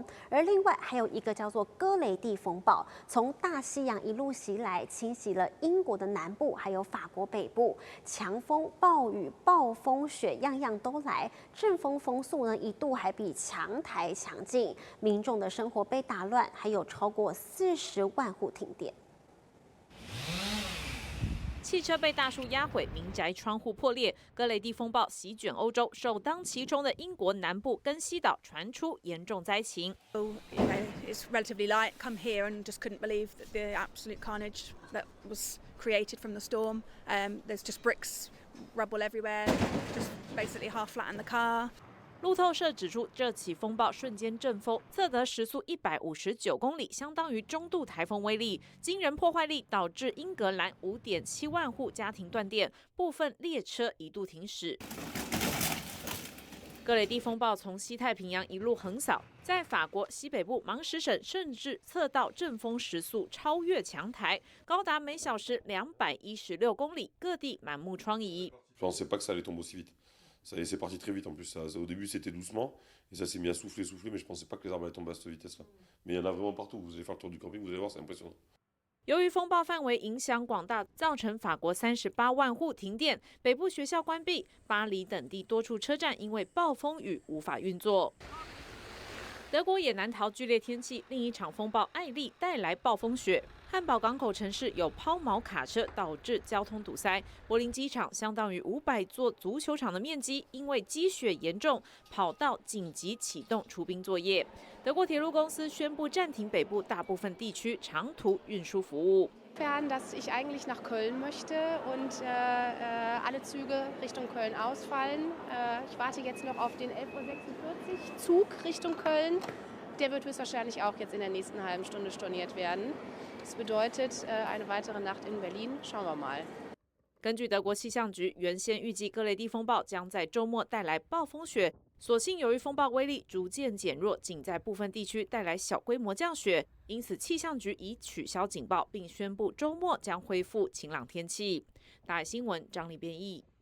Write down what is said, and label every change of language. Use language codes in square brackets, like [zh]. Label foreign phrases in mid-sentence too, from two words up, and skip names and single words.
[zh] 而另外还有一个叫做哥雷蒂风暴，从大西洋一路袭来，侵袭了英国的南部，还有法国北部，强风、暴雨、暴风雪样样都来，阵风风速呢一度还比强台强劲，民众的生活被打乱，还有超过40万户停电。汽车被大树压毁，民宅窗户破裂，哥雷蒂风暴席卷欧洲，首当其冲的英国南部跟西岛传出严重灾情。 [en] It's relatively light. Come here and just couldn't believe the absolute carnage that was created from the storm. There's just bricks, rubble everywhere, just basically half flattened the car. [zh] 路透社指出，这起风暴瞬间阵风测得时速159公里，相当于中度台风威力，惊人破坏力导致英格兰5.7万户家庭断电，部分列车一度停驶。哥雷蒂风暴从西太平洋一路横扫，在法国西北部芒什省甚至测到阵风时速超越强台，高达每小时216公里，各地满目疮痍。 [fr] C'est parti très vite en plus. Au début c'était doucement et ça s'est mis à souffler, mais je pensais pas que les arbres allaient tomber à cette vitesse-là. Mais il y en a vraiment partout. Vous allez faire le tour du camping, vous allez voir, c'est impressionnant. [zh] 由于风暴范围影响广大，造成法国38万户停电，北部学校关闭，巴黎等地多处车站因为暴风雨无法运作。德国也难逃剧烈天气，另一场风暴艾利带来暴风雪。汉堡港口城市有抛锚卡车导致交通堵塞，柏林机场相当于500座足球场的面积，因为积雪严重，跑道紧急启动除冰作业。德国铁路公司宣布暂停北部大部分地区长途运输服务。 [de] dass ich eigentlich nach Köln möchte und alle Züge Richtung Köln ausfallen. Ich warte jetzt noch auf den 11:46 Uhr Zug Richtung Köln. Der wird höchstwahrscheinlich auch jetzt in der nächsten halben Stunde storniert werden. Das bedeutet eine weitere Nacht in Berlin. Schauen wir mal. [zh] 根据德国气象局，原先预计哥雷蒂风暴将在周末带来暴风雪，所幸由于风暴威力逐渐减弱，仅在部分地区带来小规模降雪，因此气象局已取消警报，并宣布周末将恢复晴朗天气。大新闻张丽编译。